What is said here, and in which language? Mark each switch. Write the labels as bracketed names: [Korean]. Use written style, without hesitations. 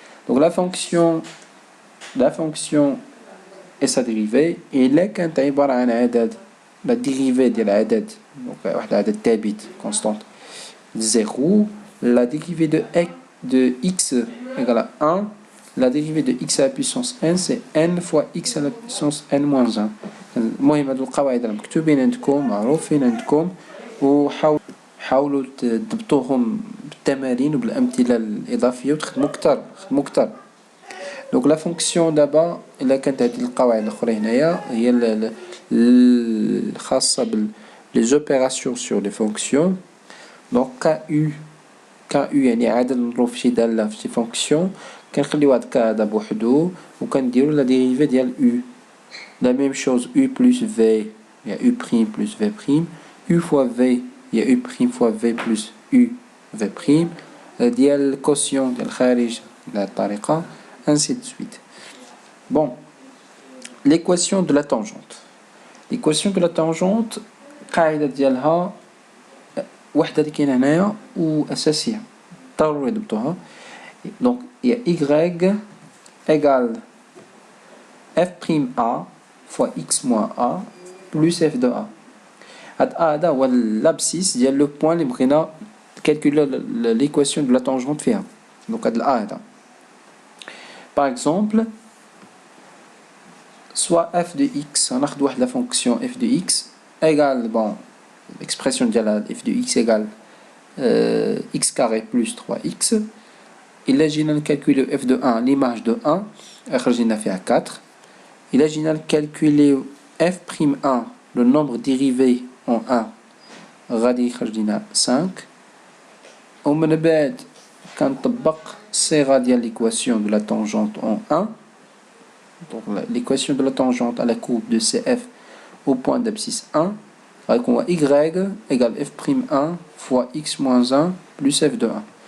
[French] Donc la fonction et sa dérivée [Arabic] الا كانت عباره عن عدد [French] la dérivée [Arabic] ديال عدد دونك واحد العدد ثابت [French] constante 0 la dérivée de x égale à 1. La dérivée de x à la puissance n c'est n fois x à la puissance n moins 1. [Arabic] المهم هادو القواعد راه مكتوبين عندكم معروفين عندكم وحاولوا تضبطوهم بالتمارين وبالامثله الاضافيه وتخدموا كتر. دونك لا فونكسيون دابا الا كانت هذه القواعد الاخرى هنايا هي الخاصه بلي زوبيراسيون سور لي فونكسيون. دونك كا يو يعني عدد نضرب في شي داله في شي فونكسيون كنخليو هاد كا هذا بوحدو وكنديرو لا ديريفي ديال u. [French] La même chose u plus v il y a u prime plus v prime u fois v il y a u prime fois v plus u v prime [Arabic] ديال الكوسيون ديال الخارج بهذه الطريقه [French] ainsi de suite. Bon, l'équation de la tangente. L'équation de la tangente [Arabic] قاعده ديالها وحده اللي كاينه هنايا واساسيه ضروري نضبطوها. [French] Donc il y a y égale f' a fois x moins a plus f de a. [Arabic] هاد a هذا هو l'abscisse ديال لو بوين اللي بغينا [French] calculer l'équation de la tangente [Arabic] فيها. [French] Donc [Arabic] هاد a هذا [French] par exemple soit f de x [Arabic] غناخد واحد [French] لا فونكسيون f de x égale bon l'expression ديال f de x égale x carré plus 3x. [Arabic] إلا جينا نكالكوليو f de 1 [French] l'image de 1 [Arabic] خرجنا فيها 4. إلا جينا نكالكوليو f'1 [French] le nombre dérivé en 1 [Arabic] غادي يخرج لنا 5. ومن بعد كنطبق الصيغة ديال [French] l'équation de la tangente en 1. Donc l'équation de la tangente à la courbe de CF au point d'abscisse 1 [Arabic] غيكون [French] y égale f'1 fois x moins 1 plus f de 1.